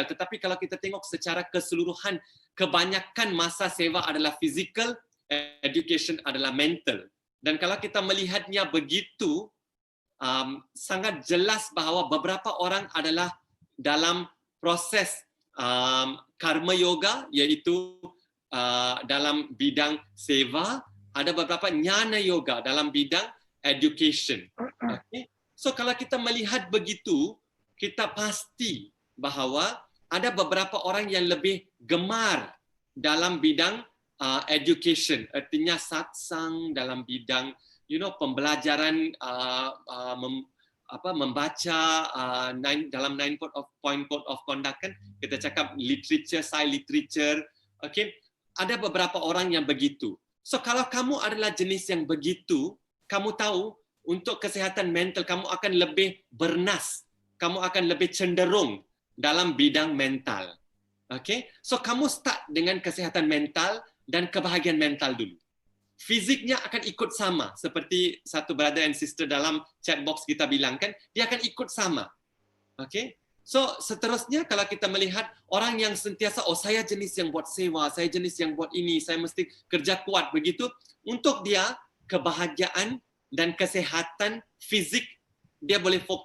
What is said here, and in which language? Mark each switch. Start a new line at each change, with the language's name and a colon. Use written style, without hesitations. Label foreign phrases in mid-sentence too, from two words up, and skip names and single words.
Malay: Tetapi kalau kita tengok secara keseluruhan, kebanyakan masa seva adalah fizikal, education adalah mental. Dan kalau kita melihatnya begitu, sangat jelas bahawa beberapa orang adalah dalam proses
Sanskrit: karma yoga,
Malay: iaitu dalam bidang seva, ada beberapa
Sanskrit: jnana yoga
Malay: dalam bidang education.
English: Okay?
Malay: So kalau kita melihat begitu, kita pasti bahawa ada beberapa orang yang lebih gemar dalam bidang education, artinya satsang dalam bidang pembelajaran, membaca dalam 9
English: point code of conduct
Malay: kan, kita cakap literature, Sai literature. Okay, ada beberapa orang yang begitu. So kalau kamu adalah jenis yang begitu, kamu tahu untuk kesihatan mental kamu akan lebih bernas, kamu akan lebih cenderung dalam bidang mental.
English: Okay, so
Malay: kamu start dengan kesihatan mental dan kebahagiaan mental dulu. Fiziknya akan ikut sama, seperti satu
English: brother and sister
Malay: dalam
English: chat box
Malay: kita bilang kan, dia akan ikut sama.
English: Okay, so
Malay: seterusnya kalau kita melihat orang yang sentiasa, saya jenis yang buat sewa, saya jenis yang buat ini, saya mesti kerja kuat begitu, untuk dia kebahagiaan dan kesehatan fizik dia boleh fokus.